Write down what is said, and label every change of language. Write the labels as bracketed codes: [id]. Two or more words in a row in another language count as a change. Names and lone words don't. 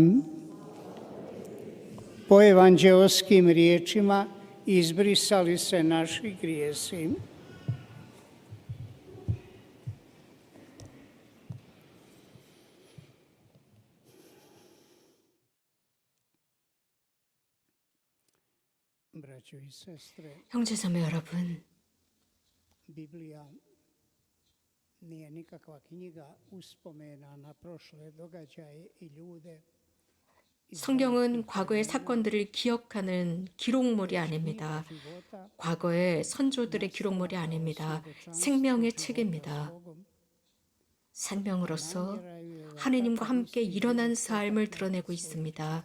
[hr] Po evanđeoskim riječima izbrisali se naši grijesi. Braćo i sestre, [ko] 형제자매 여러분, [hr] Biblija nije nikakva knjiga uspomena na prošle događaje i ljude. [ko] 성경은 과거의 사건들을 기억하는 기록물이 아닙니다. 과거의 선조들의 기록물이 아닙니다. 생명의 책입니다. 생명으로서 하느님과 함께 일어난 삶을 드러내고 있습니다.